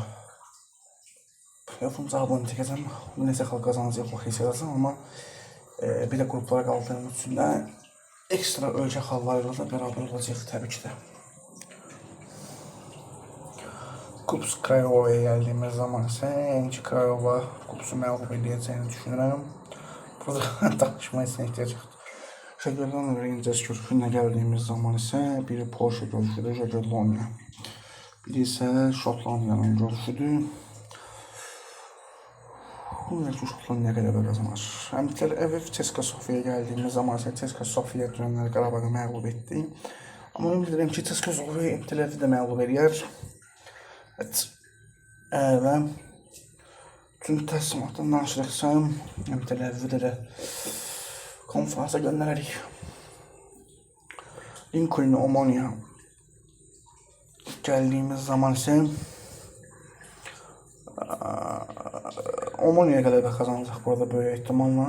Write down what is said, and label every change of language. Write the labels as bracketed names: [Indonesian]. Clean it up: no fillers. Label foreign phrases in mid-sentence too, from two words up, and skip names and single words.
[Azerbaijani] Playoff'un cavabını çəkəcəm. Necə xalq qazanacaq o hiss edəcəm, amma bir də qruplara qaldığımız üçün də ekstra ölkə xalqlarıyla da bərabər olacaq təbii ki də. Kups Krayova'ya [Turkish] geldiğimiz zaman ise [Azerbaijani] Enci Krayova Kups'u məğlub edəcəyini düşünürəm. Burada tartışmaya ehtiyac yoxdur. [Turkish] Jagiellon ve Rangers görüşüne geldiğimiz zaman ise biri Porsche görüşüdür, Jagiellonia. Biri ise Şotlandiya'nın görüşüdür. [Azerbaijani] Belki Şotlandiya qələbə qazanar. [Turkish] Hem Tel Aviv CSKA Sofya'ya geldiğimiz zaman ise CSKA Sofya dönenler Qarabağ'ı [Azerbaijani] məğlub etdi. Ama ümid edirəm ki CSKA Sofya Tel Aviv'i də məğlub edər. [Turkish] Evet. [Azerbaijani] Və bütün təslimatdan danışırıqsa, Tel Aviv'i də konferansa göndərərik. Lincoln Omonia [Turkish] geldiğimiz zaman ise [Azerbaijani] Omonia qələbə qazanacaq burada böyük ehtimalla.